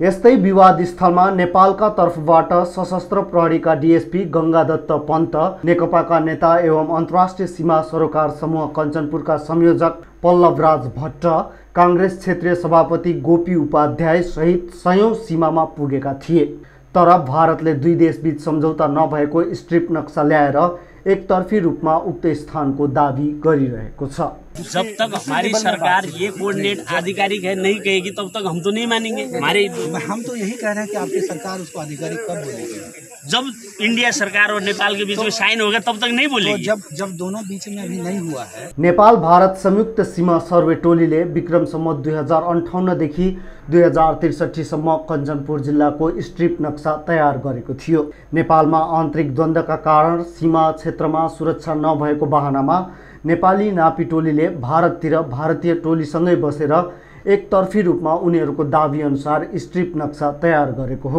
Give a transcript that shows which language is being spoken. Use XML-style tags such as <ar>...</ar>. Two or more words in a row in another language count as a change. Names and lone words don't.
<ne>यस्तै विवाद स्थलमा नेपालका तर्फबाट सशस्त्र प्रहरीका डीएसपी गङ्गादत्त पन्त, नेकपाका नेता एवं अन्तर्राष्ट्रिय सीमा सरोकार समूह कञ्चनपुरका संयोजक पल्लवराज भट्ट, काङ्ग्रेस क्षेत्रीय सभापति गोपी उपाध्याय सहित सयौं सीमामा पुगेका थिए। तर भारतले दुई देशबीच सम्झौता नभएको स्ट्रिप नक्सा ल्याएर एकतर्फी रूपमा उक्त स्थानको दावी गरिरहेको छ।</ne> <hi>जब तक हमारी सरकार ये कोऑर्डिनेट आधिकारिक है नहीं कहेगी तब तक हम तो नहीं मानेंगे। हम तो यही कह रहे हैं कि आपकी सरकार उसको आधिकारिक कब बोलेगी? जब इंडिया सरकार और नेपाल के बीच में साइन होगा तब तक नहीं बोलेगी। तो जब दोनों बीच में अभी नहीं हुआ है।</hi> <ne>नेपाल भारत संयुक्त सीमा सर्वे टोलीले विक्रम सम्वत 2058 देखि 2063 सम्म कञ्चनपुर जिल्लाको स्ट्रिप नक्सा तयार गरेको थियो। नेपालमा आन्तरिक द्वन्द्वका कारण सीमा क्षेत्रमा सुरक्षा नभएको बहानामा नेपाली नापी टोलीले भारततिर भारतीय टोलीसँगै बसेर एकतर्फी रूपमा उनीहरूको दाबी अनुसार स्ट्रिप नक्सा तयार गरेको हो।</ne>